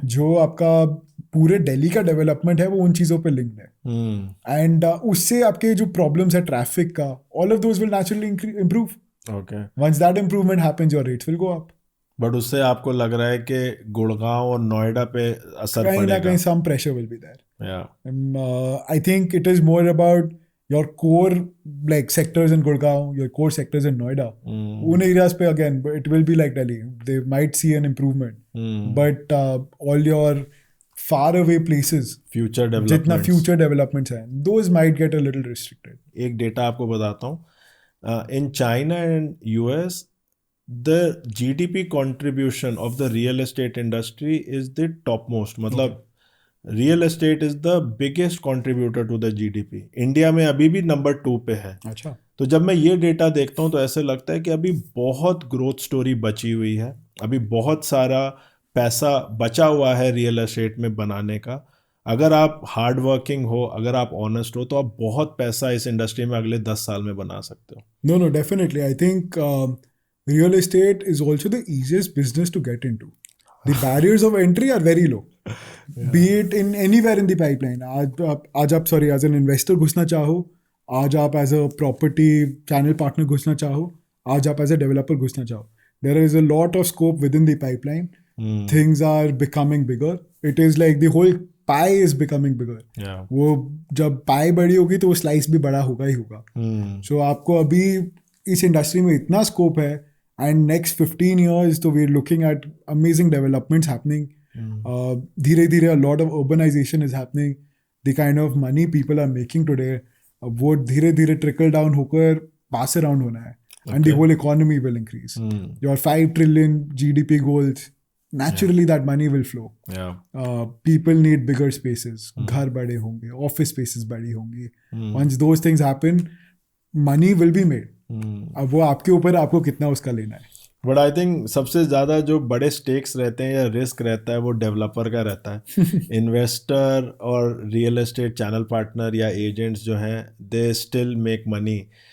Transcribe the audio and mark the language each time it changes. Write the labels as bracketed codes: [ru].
[hi] जो आपका पूरे दिल्ली का डेवलपमेंट है वो उन चीज़ों पे लिंक्ड है. [en] and [hi] उससे आपके जो [en] Problems है traffic का, all of those will naturally improve. Okay. Once that improvement happens, your rates will go up. [hi] But उससे आपको लग रहा है कि गुड़गांव और नोएडा पे असर कहीं पड़ेगा? ना कहीं [en] Some pressure will be there. Yeah. I think it is more about your core like sectors in Gurgaon, your core sectors in Noida. [hi] उन [en] areas पे again, it will be like Delhi. They might see an improvement. But all your far away places, future [hi] जितना [en] developments, future developments [hi] हैं, [en] those might get a little restricted. [hi] एक data आपको बताता हूँ. [en] in China and US, the GDP contribution of the real estate industry is the topmost. [hi] मतलब [en] Real estate is the biggest contributor to the GDP. [hi] India में अभी भी number 2 पे है. अच्छा. तो जब मैं ये डेटा देखता हूँ तो ऐसे लगता है कि अभी बहुत ग्रोथ स्टोरी बची हुई है. अभी बहुत सारा पैसा बचा हुआ है रियल एस्टेट में बनाने का. अगर आप हार्ड वर्किंग हो, अगर आप ऑनेस्ट हो, तो आप बहुत पैसा इस इंडस्ट्री में अगले 10 साल में बना सकते हो. [en] No, definitely. I think real estate is also the easiest business to get into. The barriers of entry are very low. Be it in anywhere in the pipeline. [hi] आज आप sorry [en] as an investor [hi] घुसना चाहो, आज आप [en] as a property channel partner [hi] घुसना चाहो, आज आप [en] as a developer [hi] घुसना चाहो. [en] There is a lot of scope within the pipeline. Things are becoming bigger. It is like the whole pie is becoming bigger. [hi] वो जब pie बड़ी होगी तो वो slice भी बड़ा होगा ही होगा. [en] So [hi] आपको अभी इस इंडस्ट्री में इतना स्कोप है, [en] and next 15 years तो we're looking at amazing developments happening. [hi] धीरे धीरे [en] a lot of urbanization is happening. The kind of money people are making today, [hi] वो धीरे धीरे [en] trickle down [hi] होकर [en] pass around [hi] होना है. [en] And the whole economy will increase. Your 5 trillion GDP goals, naturally that money will flow. People need bigger spaces. [hi] घर बड़े होंगे, [en] office spaces [hi] बड़ी होंगी. [en] Once those things happen, money will be made. [hi] अब वो आपके ऊपर, आपको कितना उसका लेना है. [en] but I think [hi] सबसे ज़्यादा जो बड़े स्टेक्स रहते हैं या रिस्क रहता है वो डेवलपर का रहता है. [en] investor [hi] और [en] real estate channel partner या agents [hi] जो हैं, [en] They still make money.